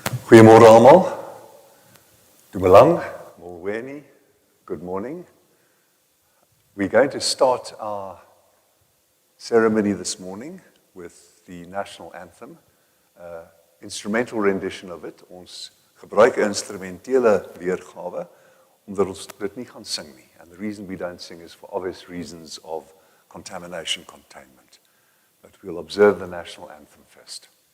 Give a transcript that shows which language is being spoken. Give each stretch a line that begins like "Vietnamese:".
Afrikaans: Goeiemôre almal.
Southern Sotho: Dumelang,
Xhosa: Molweni,
English: good morning. We're going to start our ceremony this morning with the national anthem, instrumental rendition of it.
Afrikaans: Ons gebruik 'n instrumentele weergawe omdat ons dit nie gaan sing nie.
English: And the reason we don't sing is for obvious reasons of contamination containment. But we'll observe the national anthem first.